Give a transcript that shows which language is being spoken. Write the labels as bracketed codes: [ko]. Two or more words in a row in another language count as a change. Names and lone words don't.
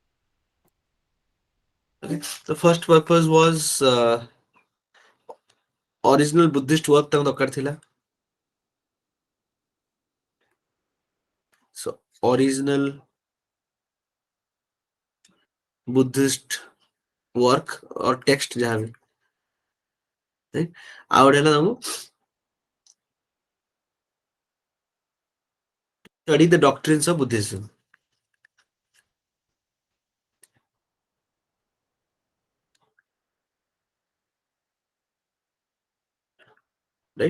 [en] Okay. The first purpose was original Buddhist work [or] ତାଙ୍କ ଦରକାର ଥିଲା। [en] So original Buddhist work or text [or] ଯାହା ବି, ଆଉ ଗୋଟେ ହେଲା ତାଙ୍କୁ [en] study the doctrines of Buddhism। Right?